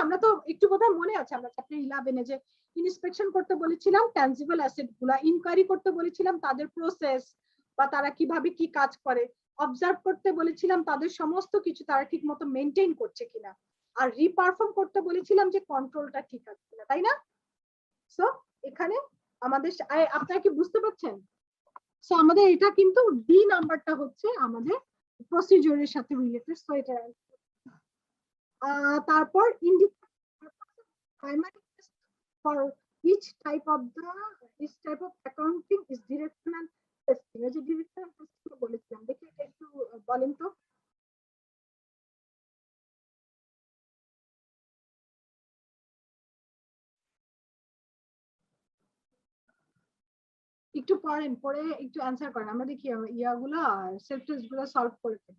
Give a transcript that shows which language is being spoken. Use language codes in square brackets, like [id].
[bn] আমরা তো একটু বোধহয় মনে আছে আমরা চ্যাপ্টার 11 এ যে ইনস্পেকশন করতে বলেছিলাম ট্যানজিবল অ্যাসেট গুলা, ইনকোয়ারি করতে বলেছিলাম তাদের প্রসেস বা তারা কিভাবে কি কাজ করে, অবজার্ভ করতে বলেছিলাম তাদের সমস্ত কিছু তারা ঠিক মতো মেনটেন করছে কিনা, আর রিপারফর্ম করতে বলেছিলাম যে কন্ট্রোলটা ঠিক আছে কিনা, তাই না? সো এখানে আমাদের আপনারা কি বুঝতে পারছেন? সো আমাদের এটা কিন্তু ডি নাম্বারটা হচ্ছে আমাদের প্রসিডিউরের সাথে রিলেটেড। সো এটা তারপর [en] primary test for each type of accounting is directional testing. [bn] এই যে directional testing বলেছিলাম, দেখি এটা একটু বলেন তো। একটু পড়েন, পড়ে একটু অ্যানসার করেন, আমরা দেখি ইয়াগুলা সেলফ টেস্ট গুলো সলভ করে।